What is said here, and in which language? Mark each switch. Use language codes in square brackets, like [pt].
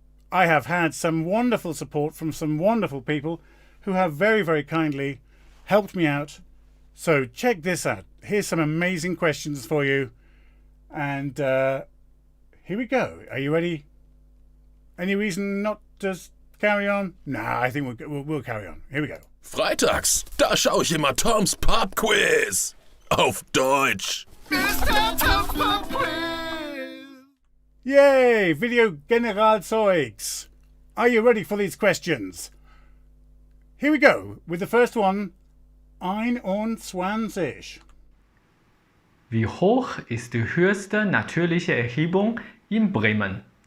[en] I have had some wonderful support from some wonderful people who have very, very kindly helped me out. So check this out. Here's some amazing questions for you. And here we go. Are you ready? Any reason not to carry on? Nah, I think we'll carry on. Here we go. [de] Freitags, da schaue ich immer Toms Pub-Quiz. Auf Deutsch. [en] Mr. Tom's Pub Quiz! [de] Yay! Video Generalzeugs. [en] Are you ready for these questions? Here we go with the first one. 21. [de] Wie hoch ist die höchste natürliche Erhebung in Bremen?